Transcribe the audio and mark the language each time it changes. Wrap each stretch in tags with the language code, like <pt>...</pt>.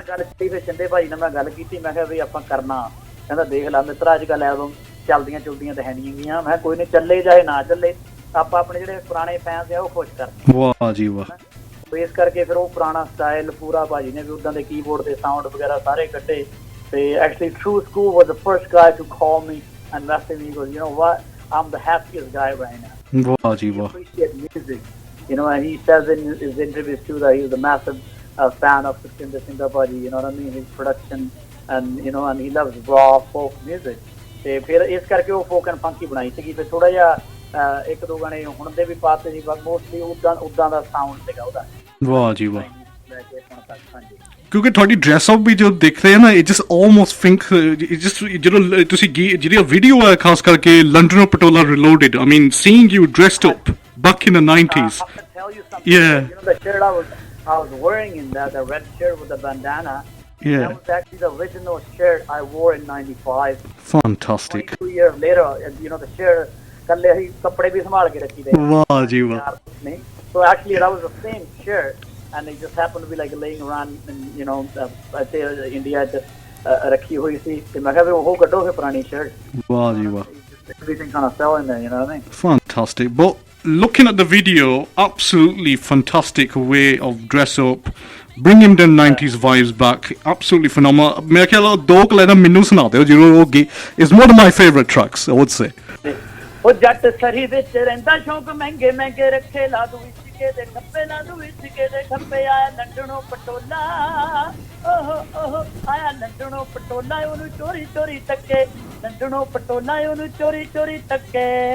<pa>ਗੱਲ ਕੀਤੀ ਫਿਰ ਚੰਦੇ ਭਾਈ ਨਾਲ ਮੈਂ ਗੱਲ ਕੀਤੀ, ਮੈਂ ਕਿਹਾ ਵੀ ਆਪਾਂ ਕਰਨਾ। ਕਹਿੰਦਾ ਦੇਖ ਲਾ ਮਿੱਤਰਾ, ਅੱਜ ਕੱਲ੍ਹ ਐਲਬਮ ਚੱਲਦੀਆਂ ਚੁਲਦੀਆਂ ਤਾਂ ਹੈ ਨਹੀਂ ਹੈਗੀਆਂ। ਮੈਂ ਕੋਈ ਨਹੀਂ, ਚੱਲੇ ਚਾਹੇ ਨਾ ਚੱਲੇ, ਆਪਾਂ ਆਪਣੇ ਜਿਹੜੇ ਪੁਰਾਣੇ ਫੈਨਸ ਆ ਉਹ ਖੁਸ਼ ਕਰਦੇ। ਵਾਹ ਜੀ ਵਾਹ। ਇਸ ਕਰਕੇ ਫਿਰ ਉਹ ਪੁਰਾਣਾ ਸਟਾਈਲ ਪੂਰਾ ਭਾਜੀ ਨੇ ਵੀ ਉਦਾਂ ਦੇ ਕੀਬੋਰਡ ਦੇ ਸਾਊਂਡ ਵਗੈਰਾ ਸਾਰੇ ਕੱਢੇ।</pa> <en>ਤੇ actually Tru Skool was the first guy to call me and message me. He goes, you know what, I'm the happiest guy right now. Wow ji wow. Appreciate music, you know, and he says in his interviews too that he was a massive fan of Siayn Bhaji, you know what I mean, his production, and you know, and he loves raw folk music.</en> <pa>ਤੇ ਫਿਰ ਇਸ ਕਰਕੇ ਉਹ folk and funky ਬਣਾਈ ਸੀਗੀ। ਫਿਰ ਥੋੜਾ ਜਿਹਾ ਇੱਕ ਦੋ ਗਾਣੇ ਹੁਣ ਦੇ ਵੀ ਪਾਤੇ ਸੀ, ਬਸ ਮੋਸਟਲੀ ਉਦਾਂ ਦਾ ਸਾਊਂਡ ਸੀਗਾ ਉਹਦਾ। ਵਾਹ ਜੀ ਵਾਹ। ਲੈ ਕੇ ਹੁਣ ਤੱਕ ਹਾਂਜੀ ਕਿਉਂਕਿ ਤੁਹਾਡੀ ਡਰੈਸ ਅਪ ਵੀ ਜੋ ਦੇਖ ਰਹੇ ਆ ਨਾ</pa> <en>it just almost think it just</en> <pa>ਜਦੋਂ ਤੁਸੀਂ ਜਿਹੜੀ ਵੀਡੀਓ ਹੈ ਖਾਸ ਕਰਕੇ London ਪਟੋਲਾ ਰਿਲੋਡਡ</pa> <en>I mean seeing you dressed up back in the 90s I can tell you something. Yeah. You know the shirt I was wearing in that, the red shirt with the bandana. Yeah. That was actually the original shirt I wore in '95. fantastic 2 years later, you know the shirt.</en> <pa>ਕੱਲੇ ਹੀ ਕੱਪੜੇ ਵੀ ਸੰਭਾਲ ਕੇ ਰੱਖੀ ਦੇ ਵਾਹ ਜੀ ਵਾਹ</pa> <en>ਨਹੀਂ so actually that was the same shirt and it just happened to be like laying around in, you know I say India just</en> <pa>ਰੱਖੀ ਹੋਈ ਸੀ ਤੇ ਮੈਂ ਕਿਹਾ ਵੀ ਉਹ ਕੱਢੋ ਫਿਰ ਪੁਰਾਣੀ</pa> <en>shirt</en> <pa>ਵਾਹ ਜੀ ਵਾਹ</pa> <en>everything kind of fell in there you know what I mean fantastic but looking at the video absolutely fantastic way of dress up bringing the 90s vibes back absolutely phenomenal</en> <pa>ਮੇਰੇ ਖਿਆਲ ਦੋ ਕਲੈਨਾ ਮੈਨੂੰ ਸੁਣਾ ਦਿਓ ਜਦੋਂ ਉਹ</pa> <en>is one of my favorite tracks I would say</en> <pa>ਉਹ ਜੱਟ ਸਰੀ ਵਿੱਚ ਰਹਿੰਦਾ ਸ਼ੌਂਕ ਮਹਿੰਗੇ ਮਹਿੰਗੇ ਰੱਖੇ ਲਾ ਦੂ ਇਸਕੇ ਦੇ ਖੱਪੇ ਲਾ ਦੂ ਇਸਕੇ ਦੇ ਖੱਪੇ ਆਇਆ ਲੰਡਨੋਂ ਪਟੋਲਾ ਓਹ ਆਇਆ ਲੰਡਨੋਂ ਪਟੋਲਾ ਉਹਨੂੰ ਚੋਰੀ ਚੋਰੀ ਟੱਕੇ ਲੰਡਨੋਂ ਪਟੋਲਾ ਉਹਨੂੰ ਚੋਰੀ ਚੋਰੀ ਟੱਕੇ</pa>